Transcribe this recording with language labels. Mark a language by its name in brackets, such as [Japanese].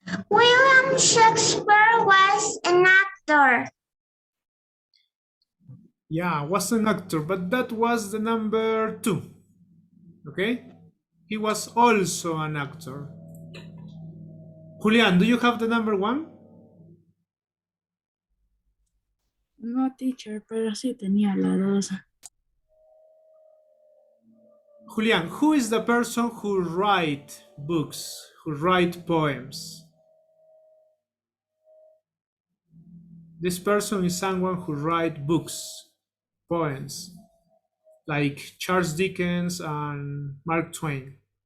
[English] William Shakespeare was an actor. Yeah, was an actor, but that was the number 2. Okay? He was also an actor. Julian, do you have the number 1? [Spanish] No, teacher, pero sí tenía la 2. [English] Julian, who is the person who write books, who write poems? This person is someone who write books, poems, like Charles Dickens and Mark Twain.